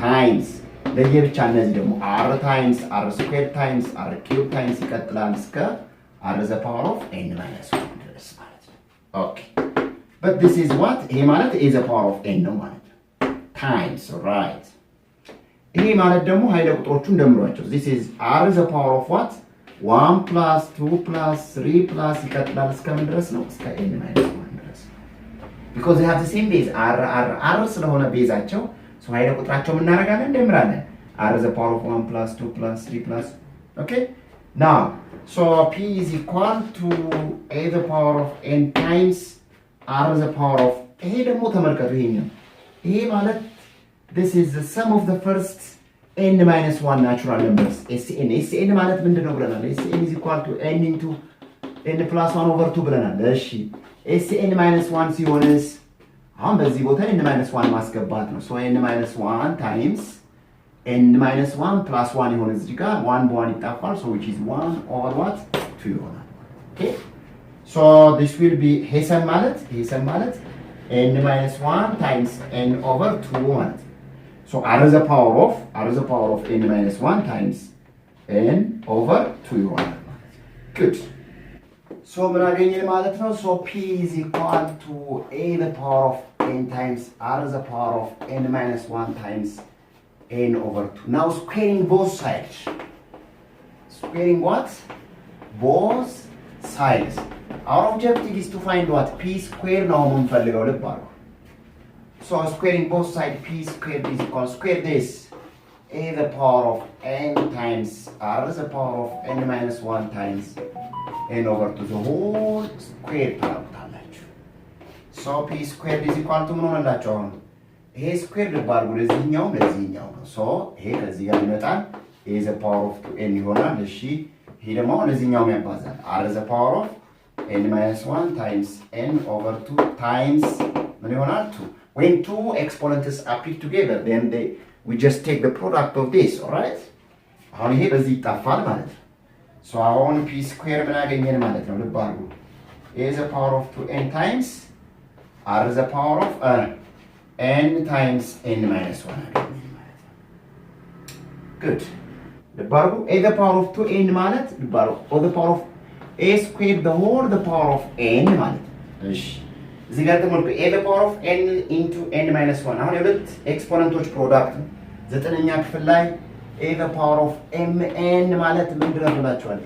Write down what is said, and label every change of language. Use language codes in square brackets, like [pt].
[en] times ለየብቻ እነዚህ ደግሞ r times r squared times r cubed times ይቀጥላል እስከ r to the power of n minus 1 ድረስ ማለት ነው. okay, but this is what? ይሄ ማለት a to the power of n ነው ማለት ነው. times, right? [am] ይሄ ማለት ደግሞ ኃይለ ቁጥሮቹን ደምሯቸው. [en] this is r to the power of what? 1 plus 2 plus 3 plus ይቀጥላል እስከምን ድረስ ነው? [am] እስከ n minus 1 ድረስ. [en] because they have the same base. [am] r ስለሆነ ቤዛቸው so ኃይለ ቁጥራቸው ምን እናደርጋለን? [en] እንደምራለን. r to the power of 1 plus 2 plus 3 plus. okay, now so p is equal to a to the power of n times r to the power of, [am] ይሄ ደግሞ ተመልከቱ ይሄኛው ይሄ ማለት [en] this is the sum of the first n minus 1 natural numbers. [am] SN ማለት ምንድነው ብለናል? [en] SN is equal to n into n plus 1 over 2 ብለናል. [am] እሺ SN minus 1 ሲሆንስ አሁን በዚህ ቦታ n minus 1 ማስገባት ነው. [en] so n minus 1 times n minus 1 plus 1 ይሆን እዚህ ጋር 1 በ1 ይጣፋል. so which is 1 over what? 2 ይሆናል. okay, so this will be [am] ሄሰን ማለት [en] n minus 1 times n over 2 ማለት ነው. so r to the power of n minus 1 times n over 2 ይሆናል ማለት ነው. good. [am] so ምን አገኘን ማለት ነው? [en] so p is equal to a to the power of n times r to the power of n minus 1 times n over 2. now squaring both sides. squaring what? both sides. our objective is to find what? [am] p square ነው የምንፈልገው ልብ አድርጉ. [en] so squaring both sides, p squared is equal to square this a to the power of n times r to the power of n minus 1 times n over 2 the whole square [am] ታደርጉታላችሁ. [en] so p squared is equal to ምን ሆነላችሁ? [am] አሁን ይሄ ስኩዌር ልብ አድርጉ ለዚህኛው ነው. [en] so ይሄ ከዚህ ጋር ይመጣል a to the power of 2n ይሆናል. እሺ ይሄ ደግሞ ለዚህኛው ያባዛል r to the power of n minus 1 times n over 2 times ምን ይሆናል? 2. when two exponents appear together, then we just take the product of this. all right? [am] አሁን ይሄ በዚህ ይጣፋል ማለት ነው. so አሁን p square ምን አገኘን ማለት ነው? [en] ልብ አድርጉ a to the power of 2n times r to the power of n times n minus 1 አገኘን ማለት ነው. good. [am] ልብ አድርጉ [en] a to the power of 2n ማለት ልብ አድርጉ all the power of a squared the whole the power of n ማለት ነው. [am] እሺ እዚህ ጋር ተመልኩ a the power of n into n minus 1 አሁን የሁለት ኤክስፖነንቶች ፕሮዳክት ዘጠነኛ ክፍል ላይ a the power of mn ማለት ምንድን ነው ብላችኋል?